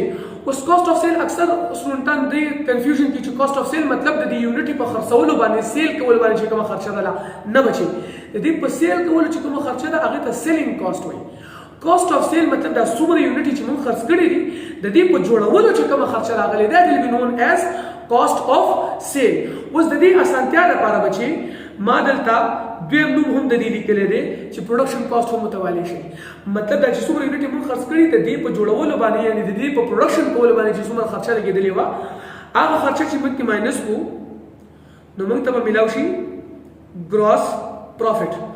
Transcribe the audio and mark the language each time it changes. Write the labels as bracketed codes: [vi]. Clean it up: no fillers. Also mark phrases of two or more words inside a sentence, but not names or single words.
[ps] اوس [en] cost of sale [ps] اکثر سټوډنټان دی کنفیوژن کې چې [en] cost of sale [ps] مطلب د یونټ په خرڅولو باندې سیل کول باندې چې کومه خرچه ده نه بچي د دې په سیل کول چې کومه خرچه ده هغه ته [en] selling cost [ps] وایي. [en] cost of sale [ps] مطلب دا څومره یونټ چې موږ خرڅ کړی دي د دې په جوړولو چې کومه خرچه راغلي ده [en] will be known as cost of sale. [ps] اوس د دې اسانتیا لپاره بچي ما دلته دویم نوم هم د دې لیکل دي چې [en] production cost [ps] هم متوالی شي. مطلب دا چې څومره یونټ موږ خرڅ کړی ته دې په جوړولو باندې یعنی د دې په پروډکشن کول باندې چې څومره خرچه لګیدلې و هغه خرچه چې موږ ماینس کو نو موږ ته ملاوي شي [en] gross profit.